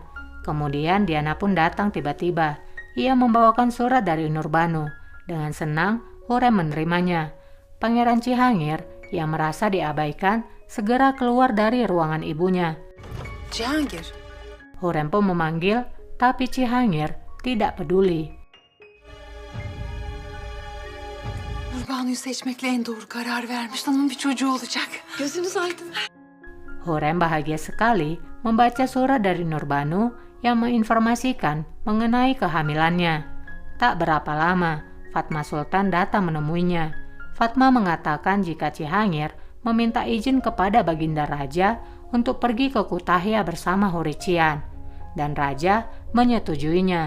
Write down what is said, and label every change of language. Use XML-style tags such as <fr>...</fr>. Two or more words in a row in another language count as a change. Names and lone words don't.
<id>Kemudian Diana pun datang tiba-tiba. Ia membawakan surat dari Nurbanu. Dengan senang, Hurrem menerimanya. Pangeran Cihangir yang merasa diabaikan segera keluar dari ruangan ibunya. Cihangir. Hurrem pun memanggil, tapi Cihangir tidak peduli.</id> <tr>Nurbanu'yu seçmekle en doğru karar vermiş. Onun bir çocuğu olacak. Gözünüz aydın.</tr> <id>Hurrem bahagia sekali membaca surat dari Nurbanu yang menginformasikan mengenai kehamilannya. Tak berapa lama, Fatma Sultan datang menemuinya. Fatma mengatakan jika Cihangir meminta izin kepada Baginda Raja untuk pergi ke Kutahya bersama Hurician, dan Raja menyetujuinya.</id>